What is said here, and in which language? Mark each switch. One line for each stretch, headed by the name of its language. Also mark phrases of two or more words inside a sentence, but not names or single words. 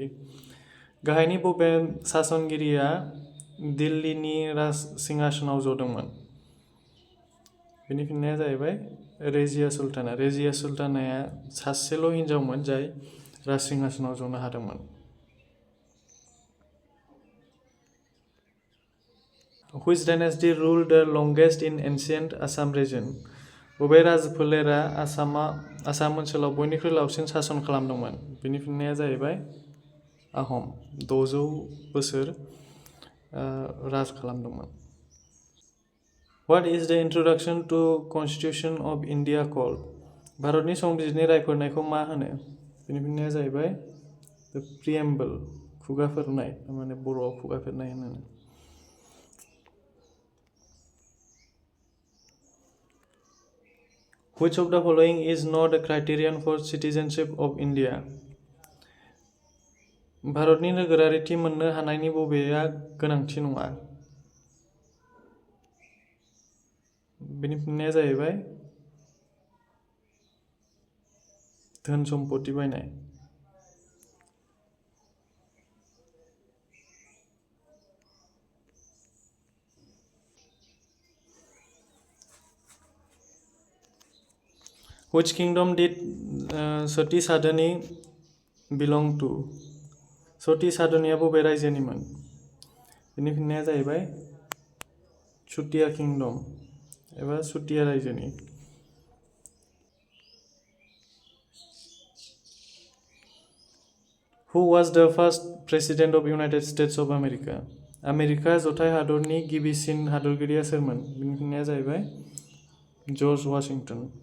Bodo: गाहायनि बबे सासनगिरिया दिल्लीनि सिंहासनाव जदोंमोन? बेनि फिननाया जाहैबाय रेजिया सुल्ताना। रेजिया सुल्तानाया सासेल' हिनजावमोन जाय सिंहासनाव जनो हादोंमोन।
English: Which dynasty ruled the longest in ancient Assam region?
Bodo: बबे राजफोलेरा आसाम ओनसोलाव बयनिख्रुइ लावसिन सासन खालामदोंमोन? बेनि फिननाया जाहैबाय आहम। 600 बोसोर राज खालामदोंमोन।
English: What is the introduction to Constitution of India called?
Bodo: भारतनि संबिजिरनि रायफोरनायखौ मा होनो? बेनि फिननाया जाहैबाय
English: the preamble,
Bodo: खुगाफोरनाय, माने बर'आव खुगाफोरनाय होनो।
English: Which of the following is not a criterion for citizenship of India?
Bodo: भारतनि नोगोरारिथि मोननो हानायनि बबेया गोनांथि नङा? बेनि फिननाया जाहैबाय धोन सम्पत्ति बायनाय।
English: Which kingdom did Sati Sadhani belong to?
Bodo: सती साधनिया बबे रायजोनिमोन? बेनि फिननाया जाहैबाय चुटिया किंगडम एबा चुटिया रायजोनि।
English: Who was the first president of United States of America?
Bodo: आमेरिका जथाय हादरनि गिबिसिन हादरगिरिया सोरमोन? बेनि फिननाया जाहैबाय जर्ज वाशिंटन।